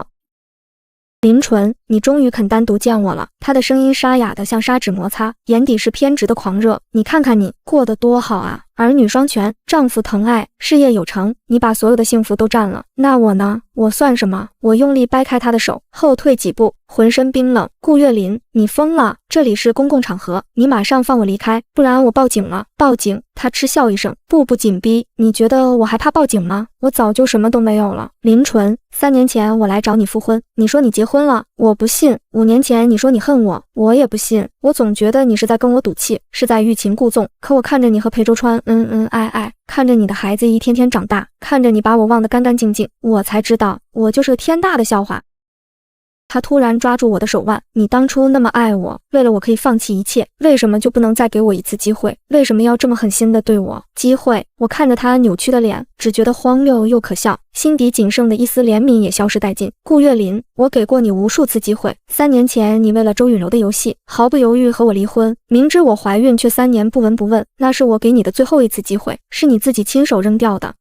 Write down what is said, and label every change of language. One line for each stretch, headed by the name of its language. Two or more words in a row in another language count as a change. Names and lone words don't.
Chinese: 林純，你終於肯單獨見我了。他的聲音沙啞的像砂紙摩擦，眼底是偏執的狂熱。你看看你過得多好啊， 兒女雙全，丈夫疼愛，事業有成，你把所有的幸福都占了，那我呢？我算什麼？我用力掰開他的手，後退幾步，渾身冰冷。顧月林，你瘋了！這裡是公共場合，你馬上放我離開，不然我報警了。報警！他嗤笑一聲，步步緊逼。你覺得我還怕報警嗎？我早就什麼都沒有了。林純，3年前我來找你復婚，你說你結婚了，我不信。5年前你說你恨我，我也不信。我總覺得你是在跟我賭氣，是在欲擒故縱。可我看着你和裴周川恩恩愛愛，看着你的孩子一天天長大，看着你把我忘得干干淨淨，我才知道我就是个天大的笑話。他突然抓住我的手腕，你當初那麼愛我，為了我可以放棄一切，為什麼就不能再給我一次機會？為什麼要這麼狠心的對我？機會？我看着他扭曲的臉，只覺得荒謬又可笑，心底僅剩的一絲憐憫也消失殆盡。顧月林，我給過你無數次機會，3年前你為了周允柔的遊戲，毫不猶豫和我離婚，明知我懷孕卻3年不聞不問，那是我給你的最後一次機會，是你自己親手扔掉的。